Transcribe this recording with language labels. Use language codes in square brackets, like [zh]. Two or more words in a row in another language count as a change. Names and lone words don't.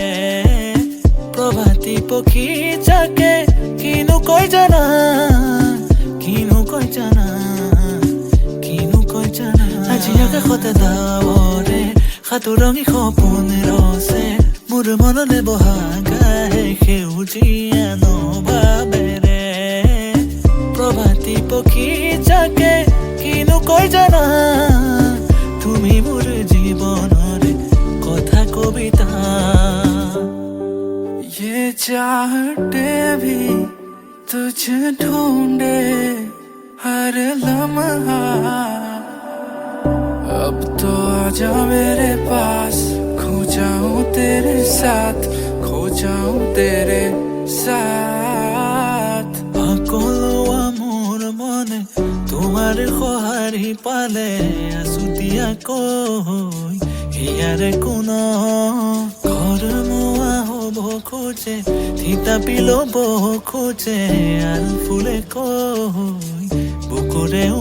[as] প্ৰভাতী পক্ষী যাকে কিনো কয় জানা কিনো কয় জানা কিনো কয় জানা আজি আকাশতে ডাৱৰে সাতোৰঙী সপোন ৰচে মোৰ মনলে বহাগাহে সেউজীয়া নভাৱেৰে প্ৰভাতী পক্ষী যাকে কিনো কয় জানা তুমি মোৰ জীৱনৰে কথা কবিতা [hi] ये चाहते भी तुझे ढूंढे हर लम्हा अब तो आजा मेरे पास खो जाऊं तेरे साथ खो जाऊं तेरे [as] साथ সকলোৱা মোৰ মনে তোমাৰ সঁহাৰি পালে আছুতীয়াকৈ হিয়াৰে কোন ঘৰ মোৱা হ'ব খোজে থিতাপি ল'ব খোজে আৰু ফুলে কৈ বুকুৰে